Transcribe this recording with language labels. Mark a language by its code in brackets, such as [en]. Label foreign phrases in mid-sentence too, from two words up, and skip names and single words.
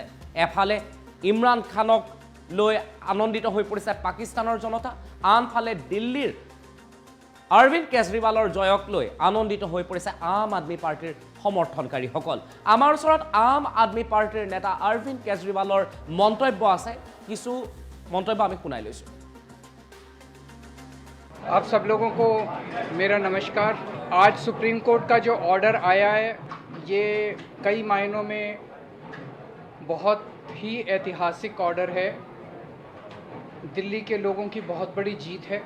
[as] এফালে ইমৰান খানক লৈ আনন্দিত হৈ পৰিছে পাকিস্তানৰ জনতা, আনফালে দিল্লীৰ অৰবিন্দ কেজৰিৱালৰ জয়ক লৈ আনন্দিত হৈ পৰিছে আম আদমি পাৰ্টিৰ সমৰ্থনকাৰীসকল। আমাৰ ওচৰত আম আদমি পাৰ্টিৰ নেতা অৰবিন্দ কেজৰিৱালৰ মন্তব্য আছে, কিছু মন্তব্য আমি শুনাই লৈছো। [hi] आप सब लोगों को मेरा नमस्कार। आज सुप्रीम कोर्ट का जो ऑर्डर आया है, ये कई मायनों में बहुत ही ऐतिहासिक ऑर्डर है। दिल्ली के लोगों की बहुत बड़ी जीत है।